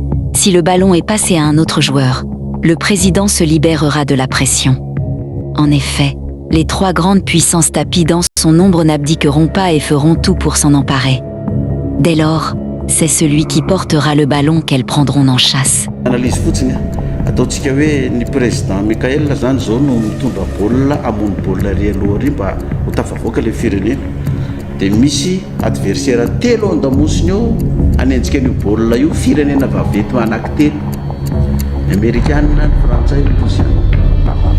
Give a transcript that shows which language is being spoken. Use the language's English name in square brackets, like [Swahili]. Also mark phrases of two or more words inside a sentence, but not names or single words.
[French] Si le ballon est passé à un autre joueur, le président se libérera de la pression. En effet, les trois grandes puissances tapies dans son ombre n'abdiqueront pas et feront tout pour s'en emparer. Dès lors, c'est celui qui portera le ballon qu'elles prendront en chasse. [Malagasy] Analyse fotsiny ataontsika hoe ny président Michael zany zao no mitondra baolina amony baolina ry aloha ry mba ho tafavoaka le firenena. Dia misy adversaire telo an-damosiny eo hanenjika an'io baolina io firenena vaventy anankitelo. Ny Amerikanina, ny Frantsay, ny Rosiana.